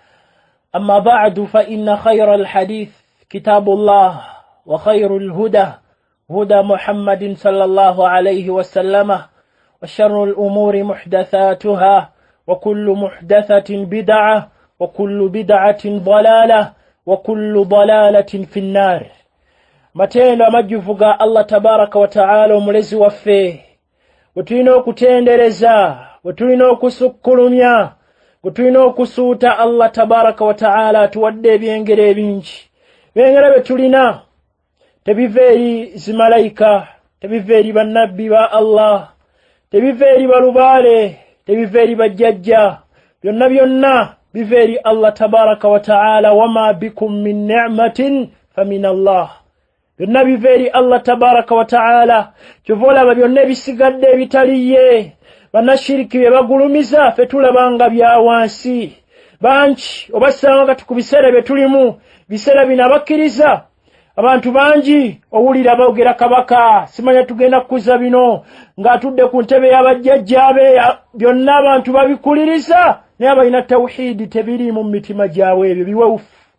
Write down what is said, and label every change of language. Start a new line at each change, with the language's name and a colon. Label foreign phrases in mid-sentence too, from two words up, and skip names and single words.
Arabic: أما بعد فإن خير الحديث كتاب الله وخير الهدى هدى محمد صلى الله عليه وسلم وشر الأمور محدثاتها وكل محدثة بدعة وكل بدعة ضلالة وكل ضلالة في النار
Ganda: matendo amajjuvuga
Arabic: الله تبارك وتعالى
Ganda: omulezi waffe wetulina okutendereza wetulina okusukkulumya wetulina okusuuta
Arabic: الله تبارك وتعالى
Ganda: atuwadde ebyengero ebingi byengero betulina tebiva eri zimalayika tebiva eri bannabbi ba Allah tebiva eri balubaale tebiva eri bajjajja byonna byonna biva eri
Arabic: الله تبارك وتعالى وما بكم من نعمة فمن الله
Ganda: byonna biva eri
Arabic: الله تبارك وتعالى
Ganda: kyova olaba byonna ebisigadde ebitaliye bannashiriki bye bagulumiza ffe tulabanga bya wansi bangi obasanga kati ku biseera bye tulimu biseera bino abakkiriza abantu bangi owulira boogera kabaka simanya tugenda kukuza bino ng'atudde ku ntebe y'abajjajjaabe byonna abantu babikuliriza naye abalina tawhidi tebiri mu mitima gyabwe ebyo biwewufu